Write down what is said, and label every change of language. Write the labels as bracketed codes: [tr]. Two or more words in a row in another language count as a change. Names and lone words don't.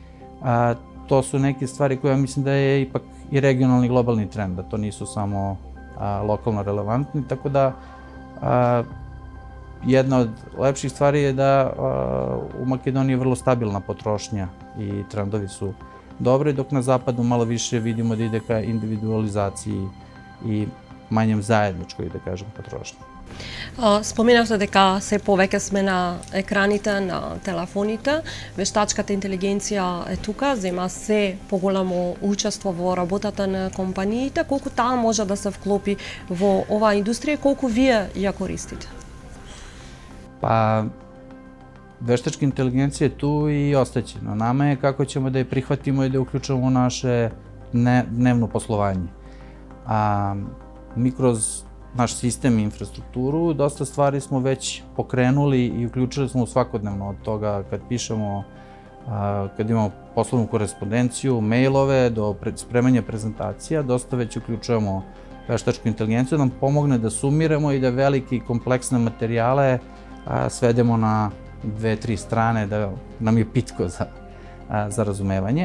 [sr] To su neke stvari koje ja mislim da je ipak i regionalni globalni trend, da to nisu samo lokalno relevantni, tako da jedna od lepših stvari je da u Makedoniji je vrlo stabilna potrošnja i trendovi su dobri, dok na zapadu malo više vidimo da ide ka individualizaciji i manjem zajedničkoj, da kažem, potrošnji. [mk] Споменавте дека се повеќе сме на екраните, на телефоните. Вештачката интелигенција е тука, зема се поголемо учество во работата на компаниите. Колку таа може да се вклопи во оваа индустрија и колку вие ја користите? [sr] Pa, veštačka inteligencija je tu i ostaće. Na nama je kako ćemo da je prihvatimo i da je uključamo u naše dnevno poslovanje. Mi kroz naš sistem i infrastrukturu dosta stvari smo već pokrenuli i uključili smo u svakodnevno, od toga kad pišemo, kad imamo poslovnu korespondenciju, mailove, do spremanja prezentacija, dosta već uključujemo veštačku inteligenciju da nam pomogne da sumiramo i da velike i kompleksne materijale svedemo na 2-3 strane, da nam je pitko za razumevanje.